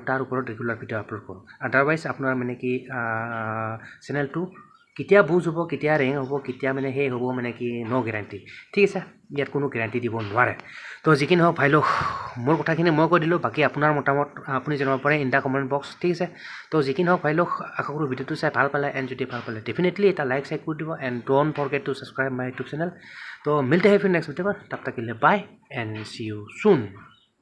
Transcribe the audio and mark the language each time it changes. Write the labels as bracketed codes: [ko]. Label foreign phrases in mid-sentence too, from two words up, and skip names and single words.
[as] তাৰ ওপৰত ৰেগুলাৰ ভিডিঅ' আপলোড কৰক আদাৰৱাইজ আপোনাৰ মানে কি চেনেলটো কেতিয়া বুজ হ'ব কেতিয়া ৰেংক হ'ব কেতিয়া মানে হ'ব মানে কি [en] no guarantee [as] ঠিক আছে ইয়াত কোনো গেৰাণ্টি দিব নোৱাৰে তো যি কি নহওক ভাই লওক মোৰ কথাখিনি মই কৈ দিলোঁ বাকী আপোনাৰ মতামত আপুনি জনাব পাৰে [en] in the comment box [as] ঠিক আছে তো যি কি নহওক ভাই লওক আশা কৰোঁ ভিডিঅ'টো চাই ভাল পালে এণ্ড যদি ভাল পালে ডেফিনেটলি এটা লাইক কৰি দিব [en] and don't forget to subscribe my YouTube channel [as] তো [hi] मिलते हैं फिर नेक्स्ट वीडियो पर तब तक के लिए [en] bye and see you soon